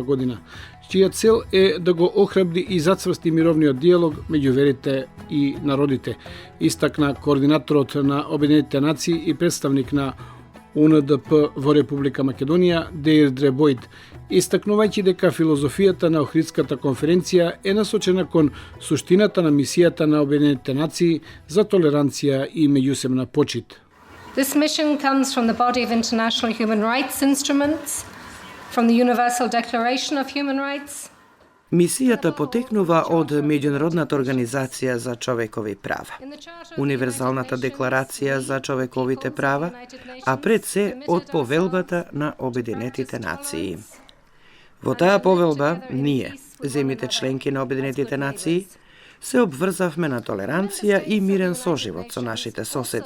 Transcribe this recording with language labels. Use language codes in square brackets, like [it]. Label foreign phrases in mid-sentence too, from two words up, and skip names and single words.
[mk] година, чија цел е да го охрабри и зацврсти мировниот диалог меѓу верите и народите, истакна координаторот на Обединетите нации и представник на УНДП во Република Македонија Деирдре Бојд, истакнувајќи дека филозофијата на Охридската конференција е насочена кон суштината на мисијата на Обединетите нации за толеранција и меѓусебна почит. [en] This mission comes from the body of international human rights instruments, from the Universal Declaration of Human Rights. [mk] Мисијата потекнува од Меѓународната организација за човекови права, Универзалната декларација за човековите права, а пред се од повелбата на Обединетите нации. Во таа повелба, ние, земјите членки на Обединетите нации, се обврзавме на толеранција и мирен соживот со нашите соседи.